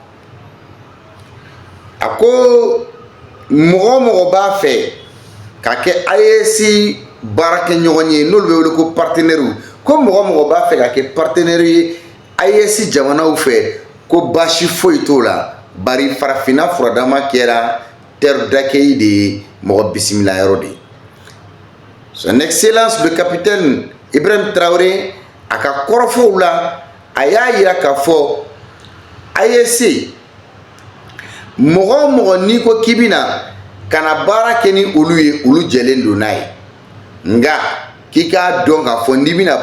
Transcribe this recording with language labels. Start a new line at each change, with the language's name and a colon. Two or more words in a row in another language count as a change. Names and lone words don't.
Bambara: a ko mɔgɔ mɔgɔ b'a fɛ ka kɛ AES baarakɛɲɔgɔn ye n'olu bɛ wele ko partenaires ko mɔgɔ mɔgɔ b'a fɛ ka kɛ partenaire ye AES jamanaw fɛ ko baasi foyi t'o la bari farafinna furadama kɛra
French: terre d'accueil
Bambara: de ye mɔgɔ bisimila yɔrɔ de ye.
French: Son excellence le capitaine
Bambara: Ibrahim Traoré a ka kɔrɔfɔw la a y'a yira k'a fɔ AES mɔgɔ o mɔgɔ n'i ko k'i bɛna ka na baara kɛ ni olu ye olu jɛlen don n'a ye nka k'i k'a dɔn k'a fɔ n'i bɛna